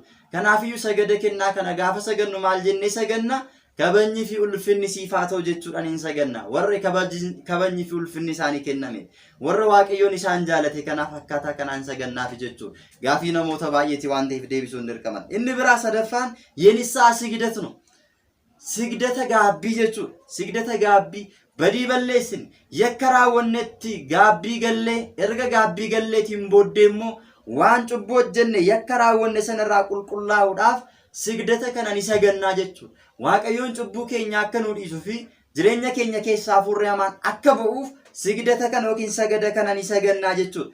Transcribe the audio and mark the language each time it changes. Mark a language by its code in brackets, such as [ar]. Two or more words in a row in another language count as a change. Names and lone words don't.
[om] Kanaafiyyuu sagada kennaa kana gaafa sagannu maal jennee saganna? Kabajnii fi ulfinni siif haa ta'u jechuudhaan hin saganna. Warri kabajnii fi ulfinni isaanii kenname, warra waaqayyoon isaan jaalate kanaaf akkaataa kanaan sagannaaf jechuudha. Gaafii namoota baay'eeti waan ta'eef deebisuun dirqama. Inni biraa sadaffaan [am] የንስሐ ስግደት ነው። [om] ስግደተ gaabbii jechuudha. Sigdata gaabbii badii balleessin yakka raawwannetti gaabbii gallee erga gaabbii galleetiin booddee immoo waan cubbuu hojjenne yakka raawwanne sanarraa qulqullaa'uudhaaf sigdata kana ni sagannaa jechuudha. Waaqayyoon cubbuu keenya akka nu dhiisuu fi jireenya keenya keessaa hafuurri hamaan akka ba'uuf sigdata kana yookiin sagada kana ni sagannaa jechuudha.